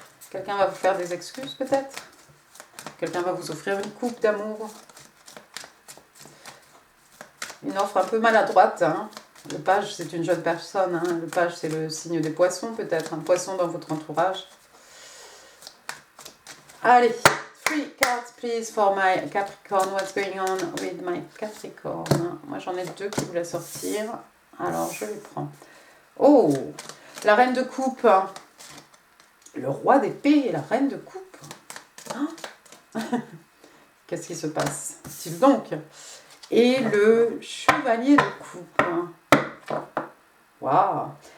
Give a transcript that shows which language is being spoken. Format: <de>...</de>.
<fr>Quelqu'un va vous faire des excuses peut-être? Quelqu'un va vous offrir une coupe d'amour? Une offre un peu maladroite, hein. Le page, c'est une jeune personne, hein. Le page, c'est le signe des poissons, peut-être. Un poisson dans votre entourage. Allez,</fr> <en>3 cards, please, for my Capricorn. What's going on with my Capricorn?</en> <fr>Moi, j'en ai 2 qui voulaient sortir. Alors, je les prends. Oh, la reine de coupe. Le roi d'épée et la reine de coupe. Hein? Qu'est-ce qui se passe, t-il donc? Et le chevalier de coupe. Waouh!</fr>